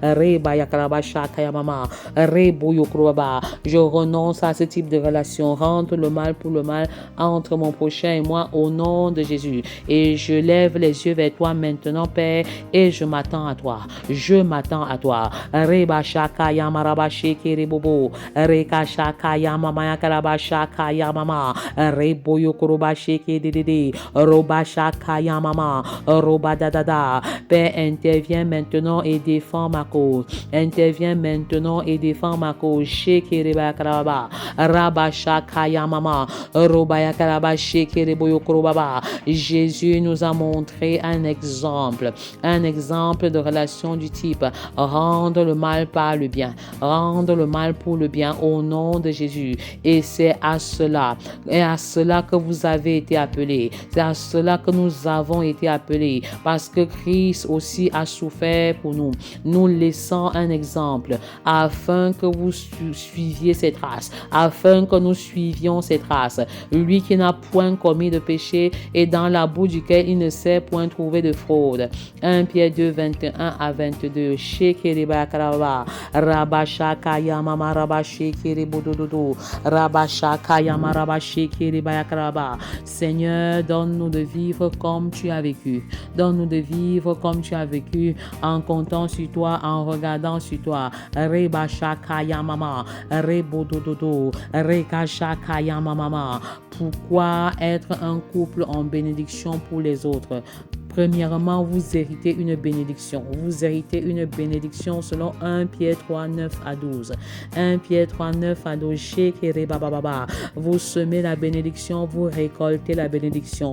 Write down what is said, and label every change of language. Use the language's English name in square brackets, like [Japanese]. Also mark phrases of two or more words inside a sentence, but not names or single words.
[French] Je renonce à ce type de relation, rendre le mal pour le mal entre mon prochain et moi au nom de Jésus. Et je lève les yeux vers toi maintenant, Père, et je m'attends à toi. Je m'attends à toi. Reba shaka yama raba sheke rebobo. Reka shaka yama maya karaba shaka yama. Rebo yokoroba sheke dedede. Roba shaka yama. Roba dadada. Père, interviens maintenant et défends ma cause. Interviens maintenant et défends ma cause. Sheke reba karaba. Raba shaka yama. Roba yakaraba sheke rebo yokorobaba. Jésus nous a montré un exemple de relation du type rendre le mal par le bien, rendre le mal pour le bien au nom de Jésus. Et c'est à cela que vous avez été appelés, c'est à cela que nous avons été appelés, parce que Christ aussi a souffert pour nous, nous laissant un exemple afin que suiviez ses traces, afin que nous suivions ses traces. Lui qui n'a point commis de péché et dans la boue duquel il ne s'est point trouvé de fraude. 1 Pierre 2, 21 à 22. Shekeriba karaba, rabashaka yamama rabashekeri bodododo, rabashaka yama rabashekeriba karaba. Seigneur, donne-nous de vivre comme tu as vécu. Donne-nous de vivre comme tu as vécu, en comptant sur toi, en regardant sur toi. Rebashaka yamama, rebodododo, rekashaka yamama. Pourquoi être un couple en bénédiction pour les autres? Premièrement, vous héritez une bénédiction. Vous héritez une bénédiction selon 1 Pierre 3, 9 à 12. 1 Pierre 3, 9 à 12. Vous semez la bénédiction, vous récoltez la bénédiction.